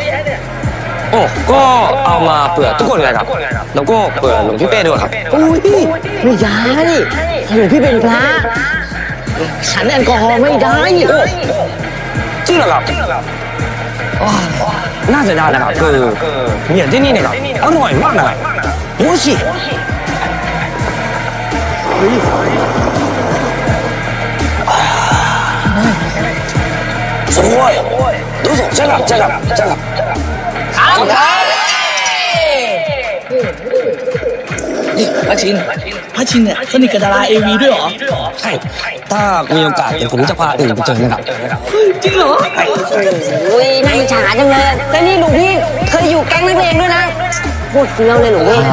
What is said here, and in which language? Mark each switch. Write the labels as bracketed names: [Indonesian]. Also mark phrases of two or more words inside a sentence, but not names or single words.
[Thai] โอ้ก็เอามาเผื่อทุกคนเลยครับแล้วก็เผื่อหลวงพี่เป้ด้วยครับ โอ้ยไม่ได้หลวงพี่เป็นพระฉันแอลกอฮอล์ไม่ได้ จริงเหรอครับน่าเสียดายนะครับคือเบียร์ที่นี่เนี่ยครับอร่อยมากนะครับ โอ้ชิ [Japanese] すごいどうぞじゃがじゃがじゃが [Thai] ครับนี่พระชินเนี่ยสนิทกับดาราAVด้วยเหรอ ใช่ถ้ามีโอกาสเดี๋ยวผมจะพาอื่นไปเจอนะครับ จริงเหรออุ้ยน่าอิจฉาจังเลยแต่นี่หลวงพี่เคยอยู่แก๊งนักเลงด้วยนะโคตรเฟี้ยวเลยหลวงพี่